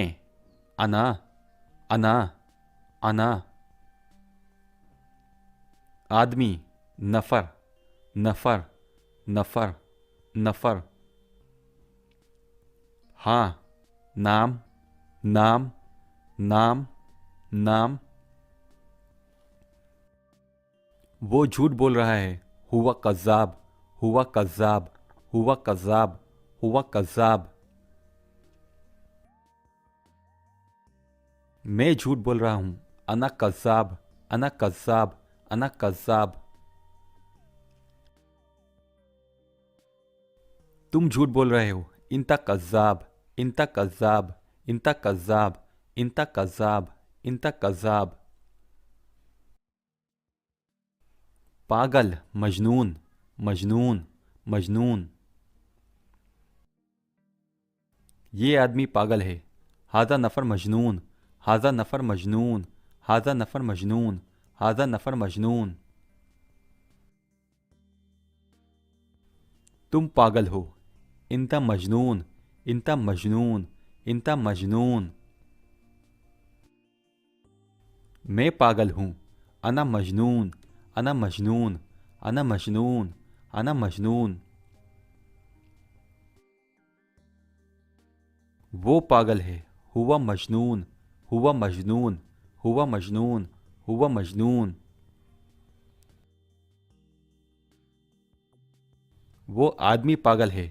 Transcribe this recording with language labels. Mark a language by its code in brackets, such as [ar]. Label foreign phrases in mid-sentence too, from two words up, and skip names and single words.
[ar] أنا. أنا. أنا. [hi] आदमी। नफ़र। [ar] نفر. نفر. نفر. [hi] हाँ। नाम। [ar] نعم. نعم. نعم. [hi] वो झूठ बोल रहा है। [ar] هو كذاب. هو كذاب. هو كذاب. هو كذاب. [hi] मैं झूठ बोल रहा हूँ। [ar] أنا كذاب. أنا كذاب. أنا كذاب. [hi] तुम झूठ बोल रहे हो। [ar] انت كذاب. انت كذاب. انت كذاب. انت كذاب. انت كذاب. पागल। مجنون. مجنون. مجنون. [hi] ये आदमी पागल है। [ar] هذا نفر مجنون. هذا نفر مجنون. هذا نفر مجنون. هذا نفر مجنون. [hi] तुम पागल हो। [ar] انت مجنون. انت مجنون. انت مجنون. [hi] मैं पागल हूँ। [ar] أنا مجنون. أنا مجنون. أنا مجنون. أنا مجنون. [hi] वो पागल है। [ar] هو مجنون. هو مجنون. هو مجنون. هو مجنون. [hi] वो आदमी पागल है।